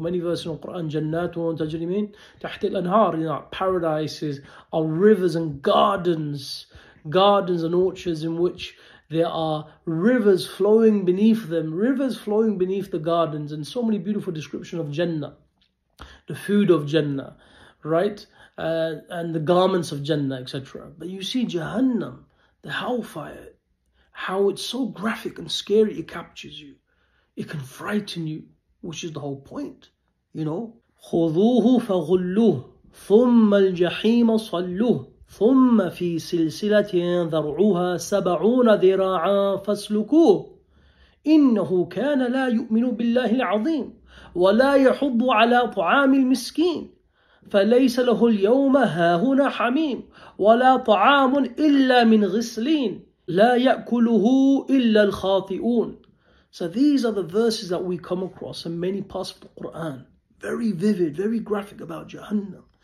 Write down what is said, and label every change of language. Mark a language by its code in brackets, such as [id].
[en] Many verses in the Quran, [ar] Jannatu tajri min tahti al-anhar, [en] paradises are rivers and gardens and orchards in which there are rivers flowing beneath them, rivers flowing beneath the gardens, and so many beautiful descriptions of Jannah, the food of Jannah, right? And the garments of Jannah, etc. But you see Jahannam, the Hellfire, how it's so graphic and scary, it captures you. It can frighten you, which is the whole point, [ar] خُذُوهُ فَغُلُّوهُ ثُمَّ الْجَحِيمَ صَلُّوهُ ثُمَّ فِي سِلْسِلَةٍ ذَرْعُهَا 70 ذِرَاعًا فَاسْلُكُوهُ إِنَّهُ كَانَ لَا يُؤْمِنُ بِاللَّهِ الْعَظِيمِ وَلَا يَحُضُّ عَلَى طَعَامِ الْمِسْكِينِ فليس له اليوم هاهنا حميم ولا طعام إلا من غسلين لا يأكله إلا الخاطئون. [en] So these are the verses that we come across in many parts of the Quran, very vivid, very graphic about Jahannam.